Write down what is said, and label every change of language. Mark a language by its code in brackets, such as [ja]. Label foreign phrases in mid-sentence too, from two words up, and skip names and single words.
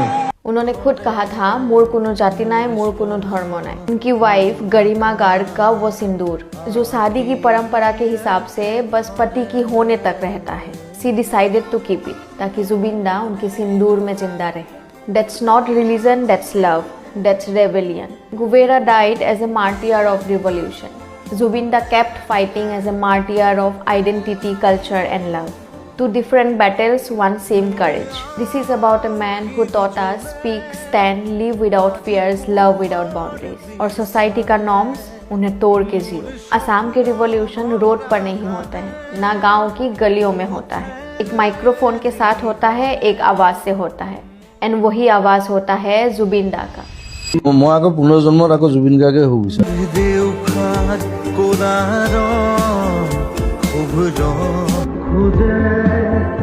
[hi] उन्होंने खुद कहा था, [as] মোৰ কোনো জাতি নাই, মোৰ কোনো ধৰ্ম নাই। [hi] उनकी वाइफ गरिमा गार्ग का वो सिंदूर जो शादी की परंपरा के हिसाब से बस पति की होने तक रहता है, [en] she decided to keep it [hi] ताकि जुबिन दा उनके सिंदूर में जिंदा रहे। [en] That's not religion, that's love, that's rebellion. Guevara died as a martyr of revolution. Zubinda kept fighting as a martyr of identity, culture and love. Two different battles, one same courage. This is about a man who taught us speak, stand, live without fears, love without boundaries. [hi] और सोसाइटी का नॉर्म्स उन्हें तोड़ के जियो। असम के [en] revolution road [hi] पर नहीं होता है, ना गांव की गलियों में होता है। एक माइक्रोफोन के साथ होता है, एक आवाज से होता है, एंड वही आवाज होता है जुबिन दा का। [as] মই আকৌ পুনৰ্জন্মত আকৌ জুবিন গাৰ্গে হ'ব বিচাৰোঁ।